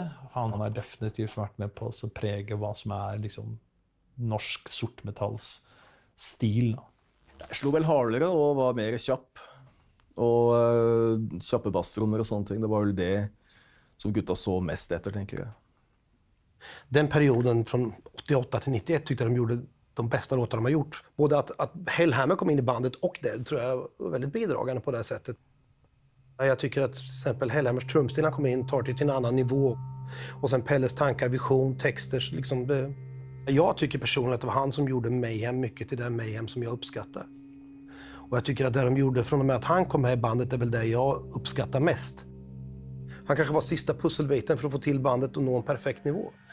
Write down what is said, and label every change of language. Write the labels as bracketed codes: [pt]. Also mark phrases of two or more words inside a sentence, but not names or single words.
[no] Han har definitivt vært med på å prege hva som er liksom norsk sortmetalls stil. Jeg slo vel hardere og var mer kjapp. og kjappe bassrommer og sånne ting. Det var vel det som gutta så mest etter, tenker jeg. [sv] Den perioden från 88 till 91 tyckte de gjorde de bästa låtarna de har gjort. Både att Hellhammer kom in i bandet och det tror jag var väldigt bidragande på det sättet. Jag tycker att till exempel Hellhammers trumstil han kom in tar det till en annan nivå. Och sen Pelles tankar, vision, texter. Liksom det. Jag tycker personligen att det var han som gjorde Mayhem mycket till den Mayhem som jag uppskattar. Och jag tycker att det de gjorde från och med att han kom med i bandet är väl det jag uppskattar mest. Han kanske var sista pusselbiten för att få till bandet och nå en perfekt nivå.